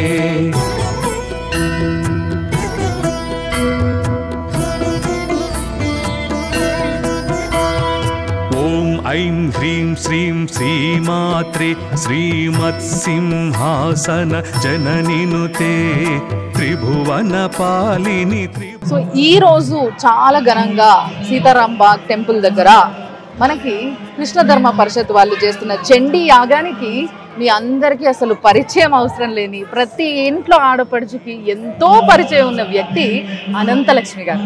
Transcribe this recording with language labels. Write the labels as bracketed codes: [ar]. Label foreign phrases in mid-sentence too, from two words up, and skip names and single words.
[sa] ओम ऐं ह्रीं श्रीं श्रीमात्रे श्रीमत्सिंहासन जननिनुते त्रिभुवन पालिनि [te] సో ఈ రోజు చాలా ఘనంగా సీతారాం బాగ్ టెంపుల్ దగ్గర మనకి కృష్ణ ధర్మ పరిషత్ వాళ్ళు చేస్తున్న చండీ యాగానికి మీ అందరికీ అసలు పరిచయం అవసరం లేని ప్రతి ఇంట్లో ఆడపడుచుకి ఎంతో పరిచయం ఉన్న వ్యక్తి అనంతలక్ష్మి గారు.